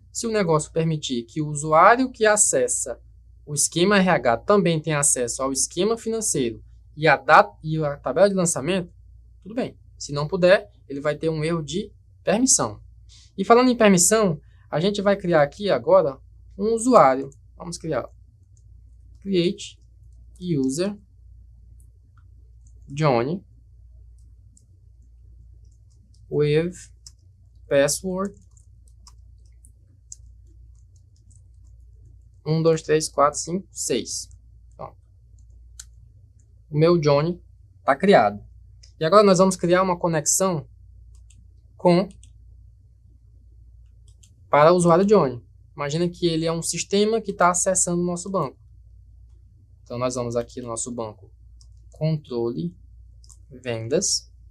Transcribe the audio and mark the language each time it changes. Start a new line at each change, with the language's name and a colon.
Portuguese: Se o negócio permitir que o usuário que acessa o esquema RH também tenha acesso ao esquema financeiro e a tabela de lançamento, tudo bem. Se não puder, ele vai ter um erro de permissão. E falando em permissão, a gente vai criar aqui agora um usuário. Vamos criar.
English: Create user Johnny with password 1, 2, 3, 4, 5, 6.
Portuguese: Pronto. O meu Johnny está criado. E agora nós vamos criar uma conexão para o usuário Johnny. Imagina que ele é um sistema que está acessando o nosso banco. Então, nós vamos aqui no nosso banco, controle, vendas.